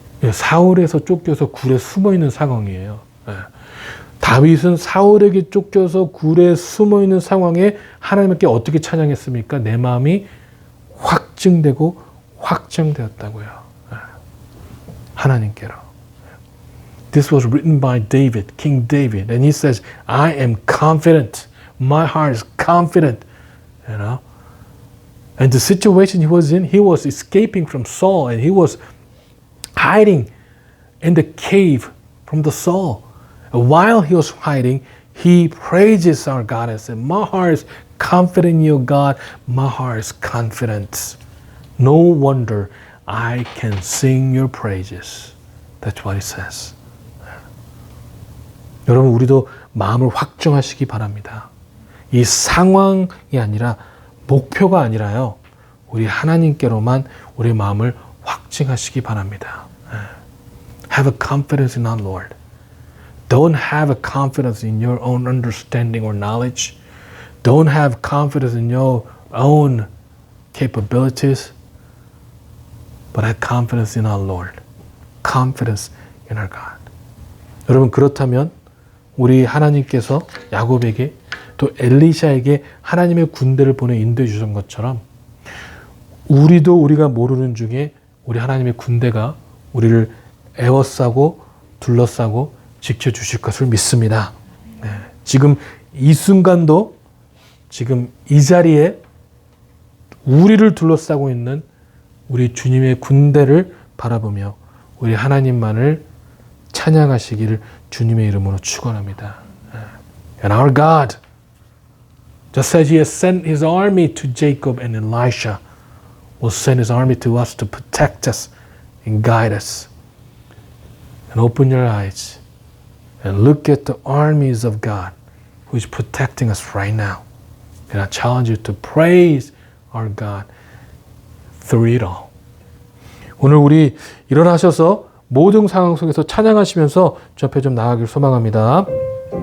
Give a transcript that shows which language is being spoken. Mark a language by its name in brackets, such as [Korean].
[Korean] 사울에서 쫓겨서 굴에 숨어있는 상황이에요. 다윗은 사울에게 쫓겨서 굴에 숨어있는 상황에 하나님께 어떻게 찬양했습니까? 내 마음이 확증되고 확정되었다고요. 하나님께로. [English] This was written by David, King David, and he says, I am confident. My heart is confident. You know? And the situation he was in, he was escaping from Saul and he was hiding in the cave from the Saul. And while he was hiding, he praises our God and said, my heart is confident in you, God. My heart is confident. No wonder I can sing your praises. That's what he says. [Korean] 여러분 우리도 마음을 확정하시기 바랍니다. 이 상황이 아니라 목표가 아니라요. 우리 하나님께로만 우리 마음을 확증하시기 바랍니다. [English] Have a confidence in our Lord. Don't have a confidence in your own understanding or knowledge. Don't have confidence in your own capabilities. But have confidence in our Lord. Confidence in our God. [Korean] 여러분 그렇다면 우리 하나님께서 야곱에게 또 엘리샤에게 하나님의 군대를 보내 인도해 주신 것처럼 우리도 우리가 모르는 중에 우리 하나님의 군대가 우리를 에워싸고 둘러싸고 지켜주실 것을 믿습니다. 네. 지금 이 순간도 지금 이 자리에 우리를 둘러싸고 있는 우리 주님의 군대를 바라보며 우리 하나님만을 찬양하시기를 주님의 이름으로 축원합니다. [English] And our God, just as He has sent His army to Jacob and Elisha, will send His army to us to protect us and guide us. And open your eyes and look at the armies of God who is protecting us right now. And I challenge you to praise our God through it all. [Korean] 오늘 우리 일어나셔서 모든 상황 속에서 찬양하시면서 주 앞에 좀 나아가길 소망합니다.